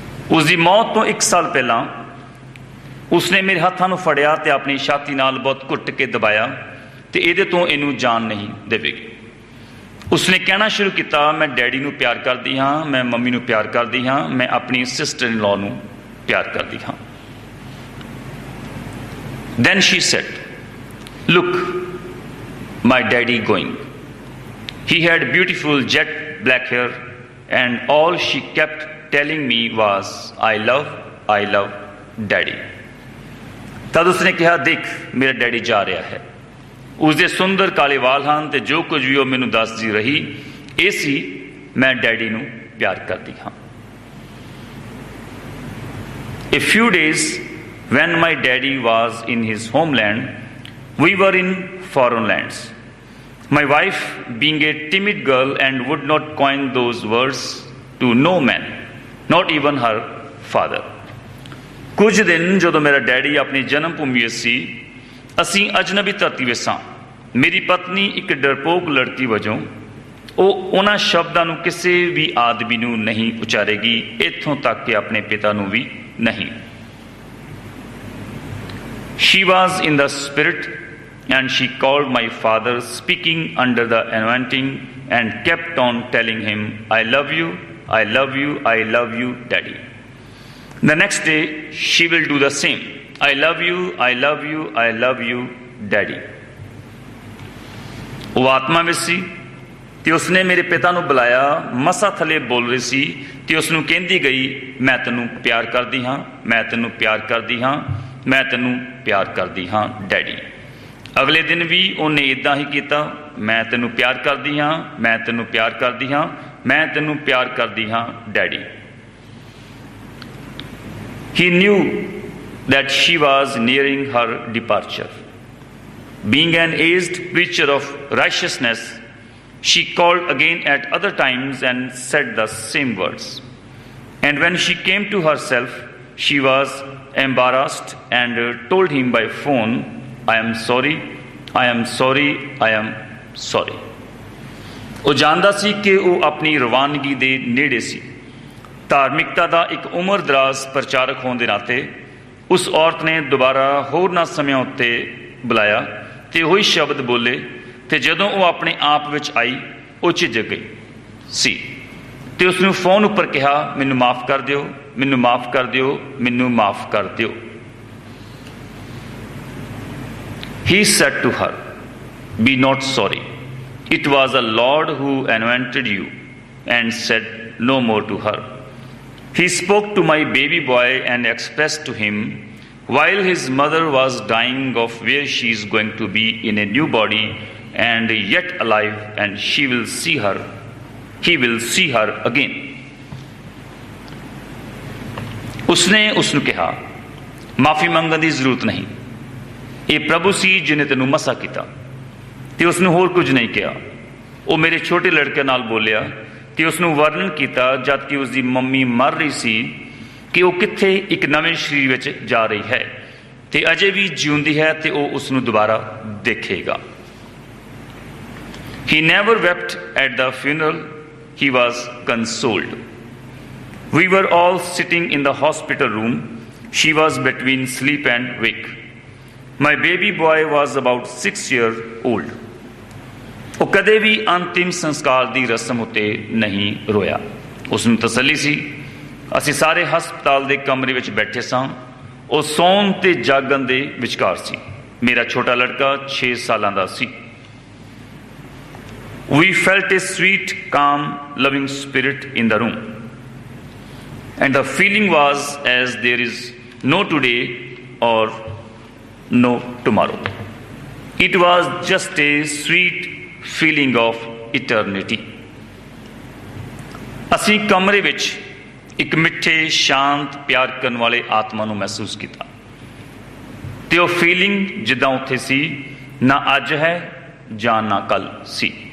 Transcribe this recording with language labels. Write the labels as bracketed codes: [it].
[pa] ਉਸਦੀ ਮੌਤ ਤੋਂ 1 ਸਾਲ ਪਹਿਲਾਂ ਉਸਨੇ ਮੇਰੇ ਹੱਥਾਂ ਨੂੰ ਫੜਿਆ ਤੇ ਆਪਣੀ ਛਾਤੀ ਨਾਲ ਬਹੁਤ ਘੁੱਟ ਕੇ ਦਬਾਇਆ ਤੇ ਇਹਦੇ ਤੋਂ ਇਹਨੂੰ ਜਾਨ ਨਹੀਂ ਦੇਵੇਗੀ। ਉਸਨੇ ਕਹਿਣਾ ਸ਼ੁਰੂ ਕੀਤਾ, ਮੈਂ ਡੈਡੀ ਨੂੰ ਪਿਆਰ ਕਰਦੀ ਹਾਂ, ਮੈਂ ਮੰਮੀ ਨੂੰ ਪਿਆਰ ਕਰਦੀ ਹਾਂ, ਮੈਂ ਆਪਣੀ ਸਿਸਟਰ ਇਨ ਲਾਅ ਨੂੰ ਪਿਆਰ ਕਰਦੀ ਹਾਂ। [en] Then she said, look, my daddy going. He had beautiful jet black hair and all she kept telling me was, I love daddy. [pa] ਤਦ ਉਸਨੇ ਕਿਹਾ, ਦੇਖ ਮੇਰਾ ਡੈਡੀ ਜਾ ਰਿਹਾ ਹੈ। ਉਸਦੇ ਸੁੰਦਰ ਕਾਲੇ ਵਾਲ ਹਨ ਤੇ ਜੋ ਕੁਝ ਵੀ ਉਹ ਮੈਨੂੰ ਦੱਸਦੀ ਰਹੀ ਇਹ ਸੀ, ਮੈਂ ਡੈਡੀ ਨੂੰ ਪਿਆਰ ਕਰਦੀ ਹਾਂ। [en] A few days when my daddy was in his homeland, we were in foreign lands. My wife, being a timid girl and would not coin those words to no man, not even her father. [pa] ਕੁਝ ਦਿਨ ਜਦੋਂ ਮੇਰਾ daddy ਆਪਣੀ ਜਨਮ ਭੂਮੀ ਵਿੱਚ ਸੀ, ਅਸੀਂ ਅਜਨਬੀ ਧਰਤੀ ਵਿੱਚ ਸਾਂ। ਮੇਰੀ ਪਤਨੀ ਇੱਕ ਡਰਪੋਕ ਲੜਕੀ ਵਜੋਂ ਉਹ ਉਹਨਾਂ ਸ਼ਬਦਾਂ ਨੂੰ ਕਿਸੇ ਵੀ ਆਦਮੀ ਨੂੰ ਨਹੀਂ ਉਚਾਰੇਗੀ, ਇੱਥੋਂ ਤੱਕ ਕਿ ਆਪਣੇ ਪਿਤਾ ਨੂੰ ਵੀ ਨਹੀਂ। [en] She was in the spirit and she called my father, speaking under the anointing, and kept on telling him, I love you, I love you, I love you, daddy. The next day she will do the same. I love you, I love you, I love you, daddy. [pa] ਉਹ ਆਤਮਾ ਵਿੱਚ ਸੀ ਤੇ ਉਸਨੇ ਮੇਰੇ ਪਿਤਾ ਨੂੰ ਬੁਲਾਇਆ, ਮਸਾ ਥੱਲੇ ਬੋਲ ਰਹੀ ਸੀ ਤੇ ਉਸ ਨੂੰ ਕਹਿੰਦੀ ਗਈ, ਮੈਂ ਤੈਨੂੰ ਪਿਆਰ ਕਰਦੀ ਹਾਂ, ਮੈਂ ਤੈਨੂੰ ਪਿਆਰ ਕਰਦੀ ਹਾਂ, ਮੈਂ ਤੈਨੂੰ ਪਿਆਰ ਕਰਦੀ ਹਾਂ ਡੈਡੀ। ਅਗਲੇ ਦਿਨ ਵੀ ਉਹਨੇ ਇੱਦਾਂ ਹੀ ਕੀਤਾ, ਮੈਂ ਤੈਨੂੰ ਪਿਆਰ ਕਰਦੀ ਹਾਂ, ਮੈਂ ਤੈਨੂੰ ਪਿਆਰ ਕਰਦੀ ਹਾਂ, ਮੈਂ ਤੈਨੂੰ ਪਿਆਰ ਕਰਦੀ ਹਾਂ daddy. [en] He knew that she was nearing her departure. Being an aged preacher of righteousness, she called again at other times and said the same words. And when she came to herself, she was embarrassed and told him by phone, I am sorry, I am sorry, I am sorry. [pa] ਉਹ ਜਾਣਦਾ ਸੀ ਕਿ ਉਹ ਆਪਣੀ ਰਵਾਨਗੀ ਦੇ ਨੇੜੇ ਸੀ। ਧਾਰਮਿਕਤਾ ਦਾ ਇੱਕ ਉਮਰ ਦਰਾਜ਼ ਪ੍ਰਚਾਰਕ ਹੋਣ ਦੇ ਨਾਤੇ ਉਸ ਔਰਤ ਨੇ ਦੁਬਾਰਾ ਹੋਰਨਾਂ ਸਮਿਆਂ ਉੱਤੇ ਬੁਲਾਇਆ ਤੇ ਉਹੀ ਸ਼ਬਦ ਬੋਲੇ ਤੇ ਜਦੋਂ ਉਹ ਆਪਣੇ ਆਪ ਵਿੱਚ ਆਈ ਉਹ ਝਿਜਕ ਗਈ ਸੀ ਤੇ ਉਸਨੂੰ ਫੋਨ ਉੱਪਰ ਕਿਹਾ, ਮੈਨੂੰ ਮਾਫ਼ ਕਰ ਦਿਓ, ਮੈਨੂੰ ਮਾਫ਼ ਕਰ ਦਿਓ, ਮੈਨੂੰ ਮਾਫ਼ ਕਰ ਦਿਓ। [en] He said to her, be not sorry. It was the Lord who anointed you, and said no more to her. He spoke to my baby boy and expressed to him, while his mother was dying, of where she is going to be in a new body and yet alive, and he will see her again. [pa] उसने उसਨੂੰ ਕਿਹਾ, ਮਾਫੀ ਮੰਗਣ ਦੀ ਜ਼ਰੂਰਤ ਨਹੀਂ, ਇਹ ਪ੍ਰਭੂ ਸੀ ਜਿਹਨੇ ਤੈਨੂੰ ਮਸਾ ਕੀਤਾ। ਤੇ ਉਸਨੂੰ ਹੋਰ ਕੁਝ ਨਹੀਂ ਕਿਹਾ। ਉਹ ਮੇਰੇ ਛੋਟੇ ਲੜਕੇ ਨਾਲ ਬੋਲਿਆ ਤੇ ਉਸਨੂੰ ਵਰਣਨ ਕੀਤਾ ਜਦ ਕਿ ਉਸਦੀ ਮੰਮੀ ਮਰ ਰਹੀ ਸੀ ਕਿ ਉਹ ਕਿੱਥੇ ਇੱਕ ਨਵੇਂ ਸਰੀਰ ਵਿੱਚ ਜਾ ਰਹੀ ਹੈ ਤੇ ਅਜੇ ਵੀ ਜਿਉਂਦੀ ਹੈ ਤੇ ਉਹ ਉਸਨੂੰ ਦੁਬਾਰਾ ਦੇਖੇਗਾ। [en] He never wept at the funeral. He was consoled. We were all sitting in the hospital room. She was between sleep and wake. My baby boy was about 6 years old. [pa] ਉਹ ਕਦੇ ਵੀ ਅੰਤਿਮ ਸੰਸਕਾਰ ਦੀ ਰਸਮ ਉੱਤੇ ਨਹੀਂ ਰੋਇਆ। ਉਸ ਨੂੰ ਤਸੱਲੀ ਸੀ। ਅਸੀਂ ਸਾਰੇ ਹਸਪਤਾਲ ਦੇ ਕਮਰੇ ਵਿੱਚ ਬੈਠੇ ਸਾਂ। ਉਹ ਸੌਣ ਤੇ ਜਾਗਣ ਦੇ ਵਿਚਕਾਰ ਸੀ। ਮੇਰਾ ਛੋਟਾ ਲੜਕਾ 6 ਸਾਲਾਂ ਦਾ ਸੀ। [en] We felt a sweet, calm, loving spirit in the room. And the feeling was as there is no today or no tomorrow. It was just a sweet feeling of eternity. [pa] ਅਸੀਂ ਕਮਰੇ ਵਿੱਚ ਇੱਕ ਮਿੱਠੇ, ਸ਼ਾਂਤ, ਪਿਆਰ ਕਰਨ ਵਾਲੇ ਆਤਮਾ ਨੂੰ ਮਹਿਸੂਸ ਕੀਤਾ ਤੇ ਉਹ ਫੀਲਿੰਗ ਜਿੱਦਾਂ ਉੱਥੇ ਸੀ, ਨਾ ਅੱਜ ਹੈ ਜਾਂ ਨਾ ਕੱਲ ਸੀ।